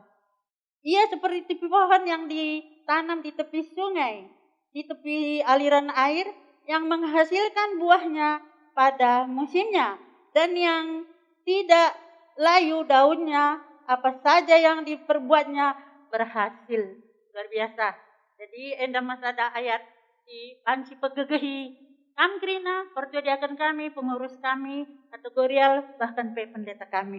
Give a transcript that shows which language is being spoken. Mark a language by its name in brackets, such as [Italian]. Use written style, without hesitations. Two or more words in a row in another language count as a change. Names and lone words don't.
[Indonesian] Ia seperti pohon yang ditanam di tepi sungai, di tepi aliran air, yang menghasilkan buahnya pada musimnya, dan yang tidak layu daunnya, apa saja yang diperbuatnya berhasil. Luar biasa. [Batak Karo] Jadi enda mas ada ayat di panci pegegehi kam krina persediakan kami, pengurus kami, kategorial, bahkan pendeta kami.